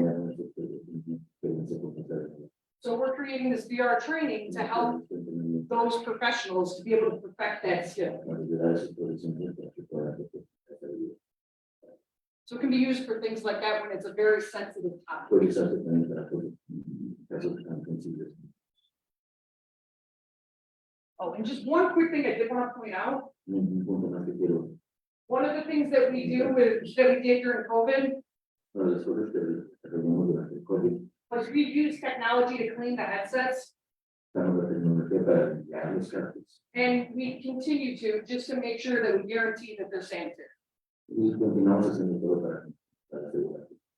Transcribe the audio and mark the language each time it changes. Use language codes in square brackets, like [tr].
[es] poner una experiencia con hacer. [en] So we're creating this VR training to help those professionals to be able to perfect that skill. [es] Para ayudar a esos profesionales para que puedan hacer bien. [en] So it can be used for things like that when it's a very sensitive topic. [es] Puede usarse también para casos tan sensibles. [en] Oh, and just one quick thing I did want to point out. [es] Un punto más que quiero, [en] One of the things that we do that we did during COVID [es] una de las cosas que reunimos durante el COVID, [en] was we used technology to clean the headsets. [es] usamos la tecnología para limpiar los cascos. [en] And we continue to, just to make sure that we guarantee that they're sanitary. [es] Y continuamos haciendo todo para asegurar.